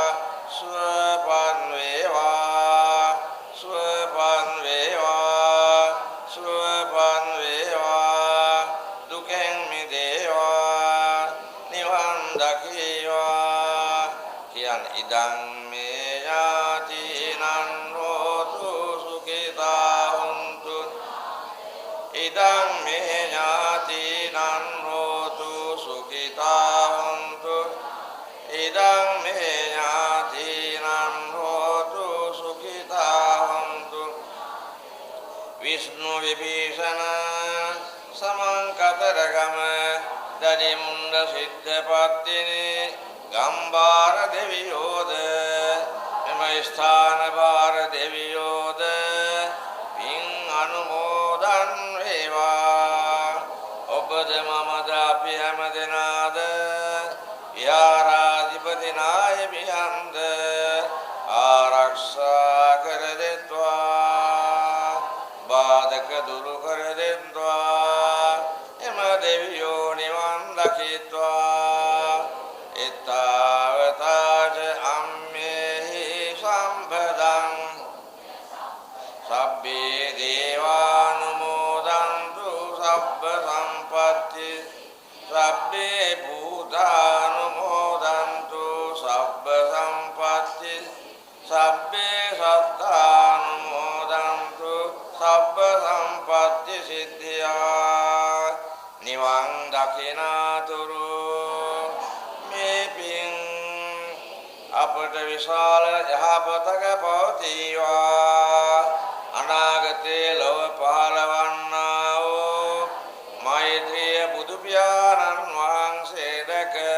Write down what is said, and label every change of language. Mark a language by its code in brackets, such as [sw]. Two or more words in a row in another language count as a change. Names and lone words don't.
[si] සුවපත් වේවා සුවපත් වේවා සුවපත් වේවා දුකෙන් මිදේවා නිවන් දකීවා කියන [pi] ඉදං මේ ඥාතීනං හෝතු සුඛිතා හුන්තු ඉදං මේ ඥාතීනං හෝතු සුඛිතා හුන්තු ඉදං මේ ඥාතීනං හෝතු සුඛිතා හුන්තු විෂ්ණු විභීෂණ [si] සමංකතරගම දදිමුණ්ඩ සිද්ධපත්තිනේ ගම්බාර දෙවියෝද එම ස්ථාන බාර දෙවියෝද පින් අනුමෝදන් වේවා ඔබද මමද අපි හැම දෙනාද විහාරාධිපති නායකයන්ද ආරක්ෂා කර දෙත්වා බාධක දුරු කර දෙත්වා එම දෙවියෝ නිවන් දකිත්වා [pi] එතාවතාච අම්මේහි සම්පදං සබ්බේ දේවානුමෝදන්තු සබ්බ සම්පත්ති සබ්බේ භූතානුමෝදන්තු සබ්බ සම්පත්ති සබ්බේ සත්තානුමෝදන්තු සබ්බ සම්පත්ති සිද්ධියා [si] නිවන් දකිනාතුරු මේ පින් අපට විශාල යහපතක පවතිවා අනාගතේ ලොව පහළවන්නා වූ මෛත්‍රිය බුදු පියාණන් වහන්සේ දැක